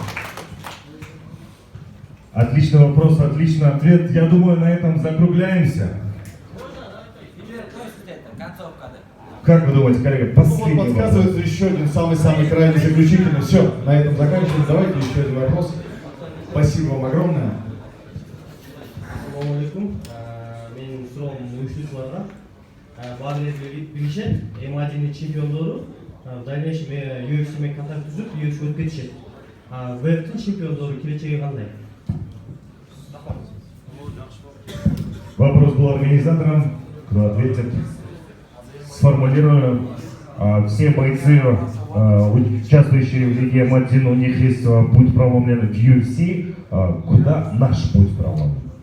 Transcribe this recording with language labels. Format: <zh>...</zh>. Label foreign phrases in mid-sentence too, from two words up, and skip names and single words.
<ru>Отличный вопрос, отличный ответ. Я думаю, на этом закругляемся. Как вы думаете, коллега, последний Вот подсказывается вопрос. еще один самый-самый крайний заключительный. Все, на этом заканчиваем. Давайте еще один вопрос. Спасибо вам огромное.</ru> <ar>السلام عليكم.</ar> <ky>Менин суроом уюштуучуларга баары эле билишет, М1 чемпиондору</ky> <ru>в дальнейшем</ru> <ky>UFC менен катар түзүп, UFC өтүп кетишет. ВФТ чемпиондору келечеги кандай?</ky> <ru>Вопрос был организатором. Кто ответит? Сформулируем. Все бойцы, участвующие в Лиге М1, у них есть путь проломлен в UFC. Куда наш путь проломлен?</ru>